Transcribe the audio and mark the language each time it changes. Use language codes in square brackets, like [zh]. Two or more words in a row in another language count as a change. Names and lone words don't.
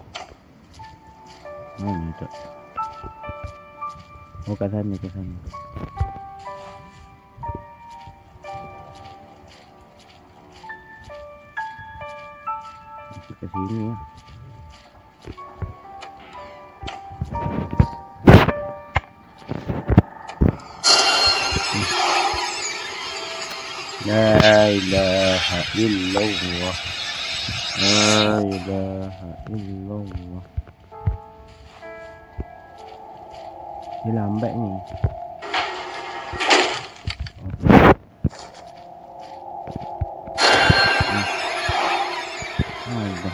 [ms] Mana tak? Oh, kat sana, kat sana. Kat sini ya. [ar] لا إله إلا الله. لا إله إلا الله. [ms] Dia lambat ni. Dah.